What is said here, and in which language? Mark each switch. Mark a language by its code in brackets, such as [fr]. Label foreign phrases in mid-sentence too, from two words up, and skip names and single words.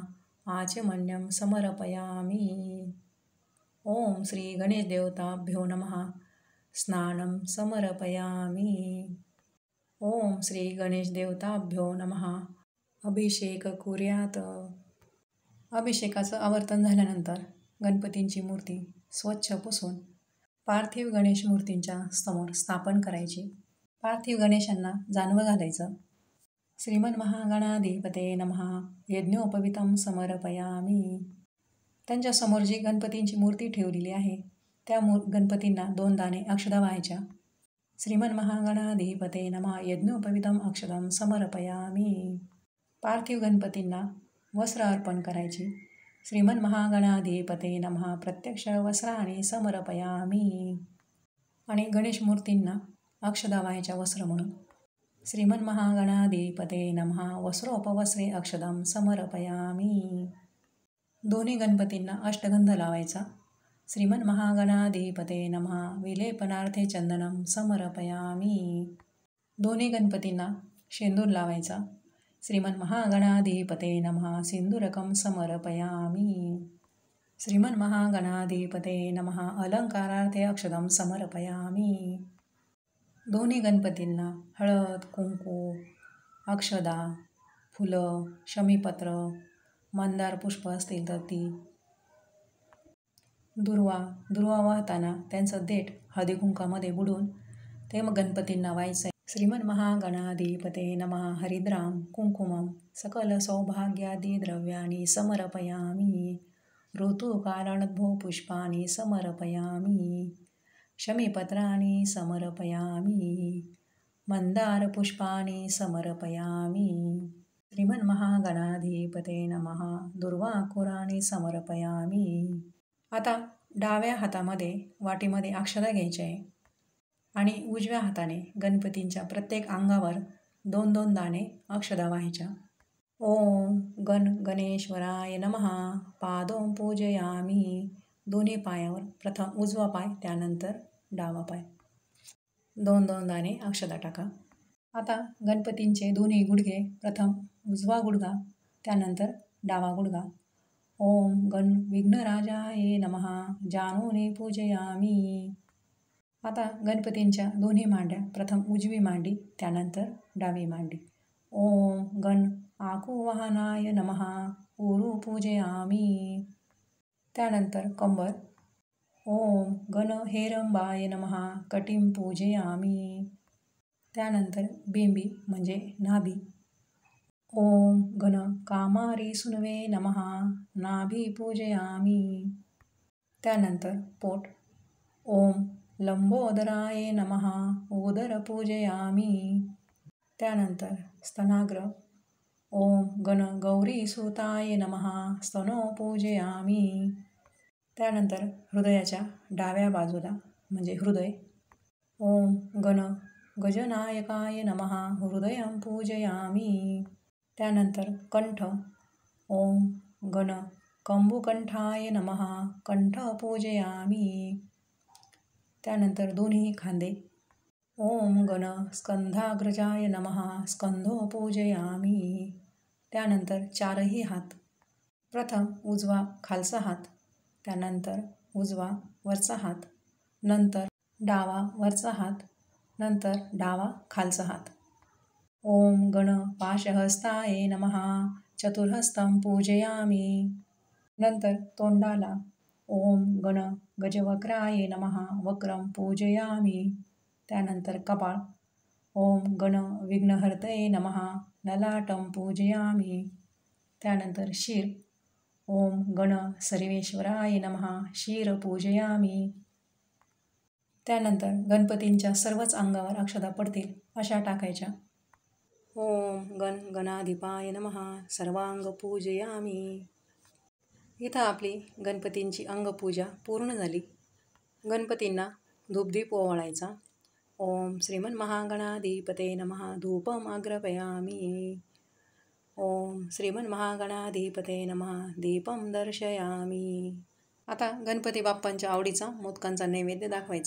[sa] आचमन्यं समर्पयामि. ओम श्री गणेश देवताभ्यो नमः. स्नानं समर्पयामि. ओम श्री गणेश देवताभ्यो नमः. अभिषेक कुर्यात. [mr] अभिषेकाचं आवर्तन झाल्यानंतर गणपतींची मूर्ती स्वच्छ पुसून पार्थिव गणेश मूर्तींच्या समोर स्थापन करायची. पार्थिव गणेशांना जानवं घालायचं. [sa] श्रीमन्महागणाधिपतये नमः. यज्ञोपवीतं समर्पयामि. [mr] त्यांच्यासमोर जी गणपतींची मूर्ती ठेवलेली आहे त्या गणपतींना 2 दाणे अक्षदा वाहायच्या. [sa] श्रीमन्महागणाधिपतये नमः. यज्ञोपवीतं अक्षदं समर्पयामि. [mr] पार्थिव गणपतींना वस्त्र अर्पण करायची. [sa] श्रीमन्महागणाधिपतये नमः. प्रत्यक्ष वस्त्राणि समर्पयामि. [mr] आणि गणेश मूर्तींना अक्षदा वाहायच्या वस्त्र म्हणून. [sa] श्रीमन्महागणाधिपतये नमः. वस्त्रोपवस्त्रे अक्षदं समर्पयामि. [mr] दोन्ही गणपतींना अष्टगंध लावायचा. [sa] श्रीमन्महागणाधिपतये नमः. विलेपनार्थे चंदनं समर्पयामि. [mr] दोन्ही गणपतींना शेंदूर लावायचा. [sa] श्रीमन्महागणाधिपतये नमः. सिंदूरकं समर्पयामि. श्रीमन्महागणाधिपतये नमः. अलंकारार्थे अक्षदं समर्पयामि. [mr] दोन्ही गणपतींना हळद, कुंकू, अक्षदा, फुलं, शमीपत्र, मंदार पुष्प असतील तर ती, दुर्वा वाहताना त्यांचं देठ हळदी कुंकामध्ये बुडून ते मग गणपतींना वाहायचं. [sa] श्रीमन्महागणाधिपतये नमः. हरिद्रां कुंकुमं सकल सौभाग्यादी द्रव्याणि समर्पयामि. ऋतुकारणोद्भव पुष्पाणि समर्पयामि. शमीपत्राणि समर्पयामि. मंदार पुष्पाणि समर्पयामि. श्रीमन्महागणाधिपतये नमः. दुर्वाकुराणि समर्पयामि. [mr] आता डाव्या हातामध्ये वाटीमध्ये अक्षदा घ्यायच्या आहे आणि उजव्या हाताने गणपतींच्या प्रत्येक अंगावर 2-2 दाणे अक्षदा वाहायच्या. [sa] ओम गणेश्वराय नमः. पादों पूजयामि. [mr] दोन्ही पायावर प्रथम उजवा पाय, त्यानंतर डावा पाय, 2-2 दाणे अक्षदा टाका. आता गणपतींचे दोन्ही गुडघे, प्रथम उजवा गुडघा, त्यानंतर डावा गुडघा. [sa] ओम विघ्नराजाय नमः. जानूनी पूजयामि. [mr] आता गणपतींच्या दोन्ही मांड्या, प्रथम उजवी मांडी, त्यानंतर डावी मांडी. [sa] ओम गण आकुवाहनाय नमः उरु पूजयामी. [mr] त्यानंतर कंबर. [sa] ओम गण हेरंबाय नमः कटिं पूजयामी. [mr] त्यानंतर बेंबी म्हणजे नाभी. [sa] ओम गण कामारी सुनवे नमः नाभी पूजयामी. [mr] त्यानंतर पोट. [sa] ओम लंबोदराय नमः उदर पूजयामी. [mr] त्यानंतर स्तनाग्र. [sa] ओम गण गौरीसुताय नमः स्तनो पूजयामी. [mr] त्यानंतर हृदयाच्या डाव्या बाजूला म्हणजे हृदय. [sa] ओम गण गजनायकाय नमः हृदयं पूजयामी. [mr] त्यानंतर कंठ. [sa] ओम गण कंबुकंठाय नमः कंठ पूजयामी. [mr] त्यानंतर दोन्ही खांदे. [sa] ओम गण स्कंधाग्रजाय नमः स्कंधो पूजयामी. [mr] त्यानंतर चारही हात. प्रथम उजवा खालचा हात, त्यानंतर उजवा वरचा हात, नंतर डावा वरचा हात, नंतर डावा खालचा हात. [sa] ओम गण पाशहस्ताय नमः चतुर्हस्तं पूजयामी. [mr] नंतर तोंडाला. [sa] ओम गण गजवक्राय नमः वक्रं पूजयामी. [mr] त्यानंतर कपाळ. [sa] ओम गण विघ्नहर्तये नमः ललाटं पूजयामी. [mr] त्यानंतर शिर. [sa] ओम गण सर्वेश्वराय नमः शिर पूजयामी. [mr] त्यानंतर गणपतींच्या सर्वच अंगावर अक्षता पडतील अशा टाकायच्या. [sa] ओम गण गणाधिपाय नमः सर्वांग पूजयामी. [mr] इथं आपली गणपतींची अंगपूजा पूर्ण झाली. गणपतींना धूपदीप ओवाळायचा. [sa] ओम श्रीमन्महागणाधिपते नमः धूपम अग्रपयामी. ओम श्रीमन्महागणाधिपते नमः दीपम दर्शयामी. [mr] आता गणपती बाप्पांच्या आवडीचा मोदकांचा नैवेद्य दाखवायचा.